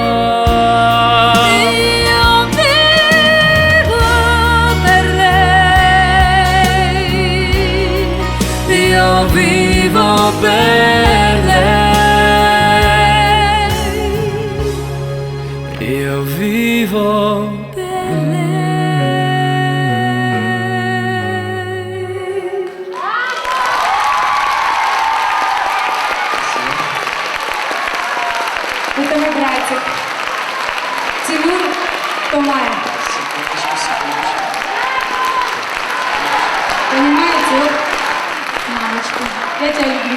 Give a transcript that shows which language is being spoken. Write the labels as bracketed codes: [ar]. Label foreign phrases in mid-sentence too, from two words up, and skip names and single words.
[it] io vivo per lei, io vivo per lei, Io vivo per lei. [ru] Это мой братик. Тимур Томаев. Понимаете, вот, мамочка, я тебя люблю.